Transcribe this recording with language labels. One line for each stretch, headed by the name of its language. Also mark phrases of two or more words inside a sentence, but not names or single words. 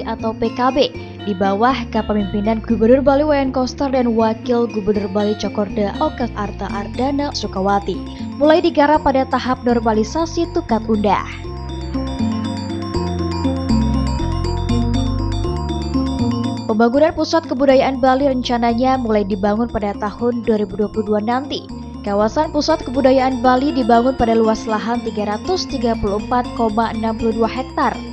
Indonesian: atau PKB di bawah kepemimpinan Gubernur Bali Wayan Koster dan Wakil Gubernur Bali Cokorda Oka Arta Ardana Sukawati mulai digarap pada tahap normalisasi tukat undah. Pembangunan Pusat Kebudayaan Bali rencananya mulai dibangun pada tahun 2022 nanti. Kawasan Pusat Kebudayaan Bali dibangun pada luas lahan 334,62 hektar.